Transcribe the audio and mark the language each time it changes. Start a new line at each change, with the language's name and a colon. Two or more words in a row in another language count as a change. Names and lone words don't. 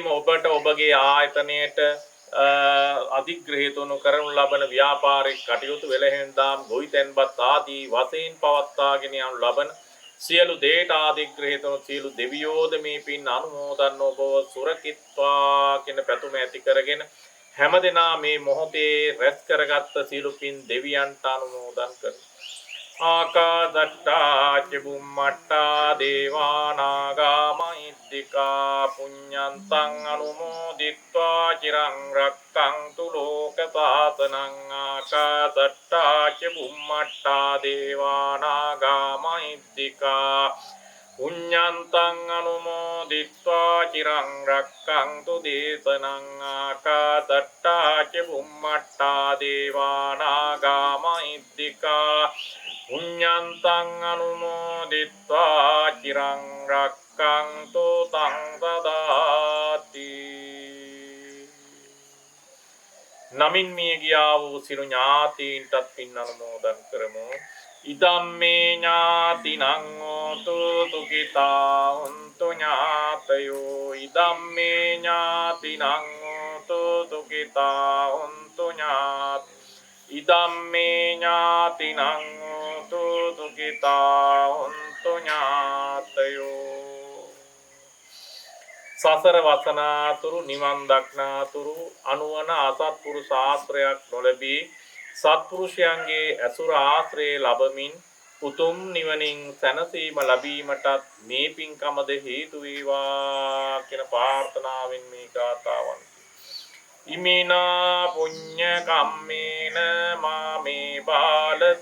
Sinhala: ඔබට ඔබගේ ආයතනයේට අධිග්‍රහිත වනු කරනු ලබන ව්‍යාපාරික කටයුතු වෙලහෙන්දාම් ගොවිතැන්පත් ආදී වශයෙන් පවත්වාගෙන යනු ලබන සියලු දේට අධිග්‍රහිත වන සියලු දෙවියෝද මේ පින් අනුමෝදන් ඔබව සුරකිත්වා කියන පැතුම ඇති කරගෙන හැමදෙනා මේ මොහොතේ රැස් කරගත්ත සියලු පින් දෙවියන්ට අනුමෝදන් කරමු.
Pali: ආකාදට්ටා චුම්මට්ටා දේවා නාග මහිද්దికා පුඤ්ඤන්තං අනුමෝදිත්වා චිරං රක්ඛන්තු ලෝක සාසනං. ආකාදට්ටා චුම්මට්ටා දේවා නාග මහිද්దికා පුඤ්ඤන්තං අනුමෝදිත්වා චිරං රක්ඛන්තු දේශනං. ආකාදට්ටා චුම්මට්ටා දේවා නාග මහිද්దికා පුඤ්ඤන්තං අනුමෝදිත්වා චිරං රක්ඛන්තු තං සදාති.
Sinhala: නමින් මිය ගියා වූ සිරු ඥාතීන්ටත් පින් අනුමෝදන් කරමු.
Pali: ඉදම්මේ ඥාතිනං හෝතු සුඛිතා හොන්තු ඥාතයෝ. ඉදම්මේ ඥාතිනං හෝතු සුඛිතා හොන්තු ඥාතයෝ. ඉදම්මේ ඥාතිනං හෝතු සුඛිතා හොන්තු ඥාතයෝ.
Sinhala: සසර වසනාතුරු නිවන් දක්නාතුරු අනුවන අසත්පුරුෂ ආශ්‍රයක් නොලැබී සත්පුරුෂයන්ගේ ඇසුර ආශ්‍රය ලැබමින් උතුම් නිවනින් සැනසීම ලැබීමටත් මේ පින්කමද හේතු වේවා කියන ප්‍රාර්ථනාවෙන් මේ ගාථාවන්
Pali: ඉමිනා පුඤ්ඤ කම්මේන මාමේ බාල